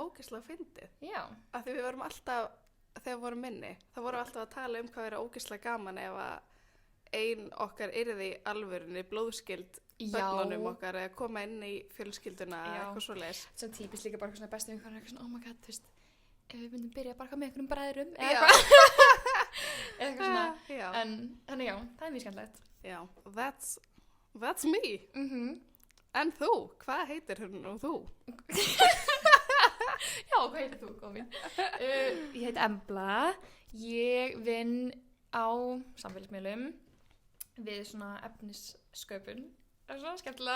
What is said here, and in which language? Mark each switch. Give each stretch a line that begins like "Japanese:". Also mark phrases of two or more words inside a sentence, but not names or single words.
Icelandic: Ógeðslega fyndið. já. Af því við vorum alltaf, þegar við vorum minni, þá vorum við alltaf að tala um hvað er ógeðslega gaman ef að ein okkar yrði í alvörunni blóðskild börnunum okkar eða koma inn í fjölskylduna eða eitthvað svoleiðis. Svo típist líka bara eitthvað svona bestu vinkonur, eitthvað svona,
English: oh my god,
Icelandic: þú veist, ef við myndum byrja bara með einhverjum bræðrum eða Já. eitthvað. Eða eitthvað svona. Já. En, þannig já, það er mjög skemmtilegt. Já,
English: that's me.
Icelandic: En þú, hvað heitir hún og þú? Já, hvað heitir þú, góð mín? Ég heiti Embla. Ég vinn á samfélagsmiðlum við svona efnissköpun. Það er svona skemmtilega.